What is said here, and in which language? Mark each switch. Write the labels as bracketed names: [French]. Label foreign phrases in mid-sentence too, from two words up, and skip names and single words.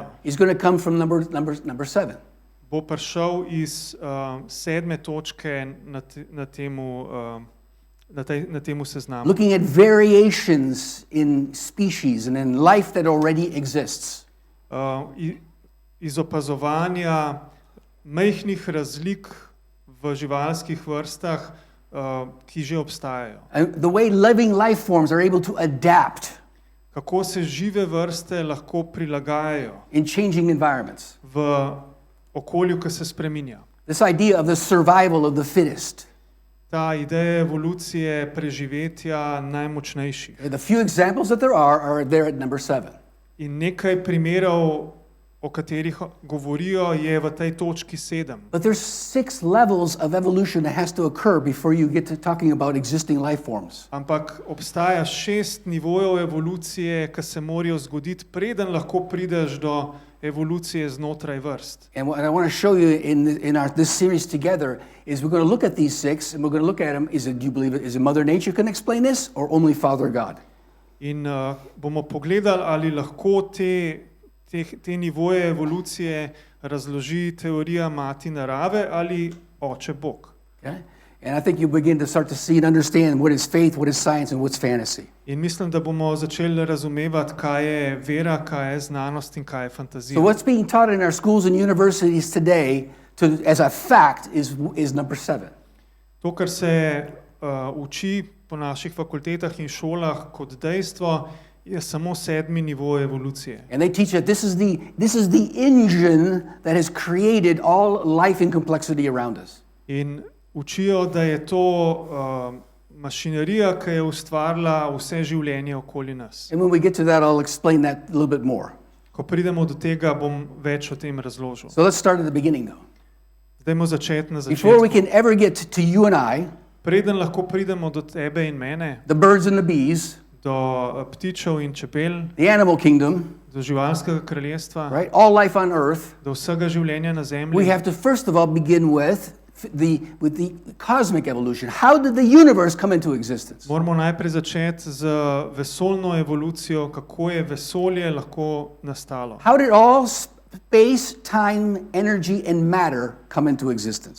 [English] is going to come from number 7. [Slovenian] bo prišel iz 7. točke na temu seznamu. [English] Looking at variations in species and in life that already exists. [Slovenian] Iz opazovanja majhnih razlik v živalskih vrstah, ki že obstajajo. [English] And the way living life forms are able to adapt [Slovenian] Kako se žive vrste lahko prilagajajo [English] in changing environments. [Slovenian] v okolju, ki se spreminja. [English] This idea of the survival of the fittest. [Slovenian] Ta ideja evolucije preživetja najmočnejših. [English] The few examples that there are there at number 7. [Slovenian] In nekaj primerov, o katerih govorijo, je v tej točki 7. [English] But there's 6 levels of evolution that has to occur before you get to talking about existing life forms. [Slovenian] Ampak obstaja 6 nivojev evolucije, ki se morajo zgoditi, preden lahko prideš do evolucije znotraj vrst. [English] And what I want to show you in this series together is we're going to look at these 6 and we're going to look at them. Do you believe is it Mother Nature can explain this or only Father God? [Slovenian] In bomo pogledali, ali lahko te nivoje evolucije razloži teorija mati narave ali oče Bog. [English] Okay? And I think you begin to start to see and understand what is faith, what is science, and what's fantasy. [Slovenian] In mislim, da bomo začeli razumevati, kaj je vera, kaj je znanost in kaj je fantazija. [English] So what's being taught in our schools and universities today as a fact is number 7. [Slovenian] To, kar se uči po naših fakultetah in šolah kot dejstvo, je samo 7. nivo evolucije. [English] And they teach that this is the engine that has created all life and complexity around us. [Slovenian] In učijo, da je to mašinerija, ki je ustvarila vse življenje okoli nas. [English] And when we get to that, I'll explain that a little bit more. [Slovenian] Ko pridemo do tega, bom več o tem razložil. [English] So let's start at the beginning, though. [Slovenian] Dajmo začeti na [English] Before we [Slovenian] začetku. [English] can ever get to you and I, [Slovenian] Preden lahko pridemo do tebe in mene, [English] the birds and the bees, [Slovenian] do ptičev in čebel, [English] the animal kingdom, [Slovenian] do živalskega kraljestva, [English] right? All life on earth, [Slovenian] do vsega življenja na [English] we [Slovenian] zemlji, [English] have to first of all begin with with the cosmic evolution. How did the universe come into existence? [Slovenian] Moramo najprej začeti z vesoljno evolucijo, kako je vesolje lahko nastalo. [English] How did all space, time, energy, and matter come into existence?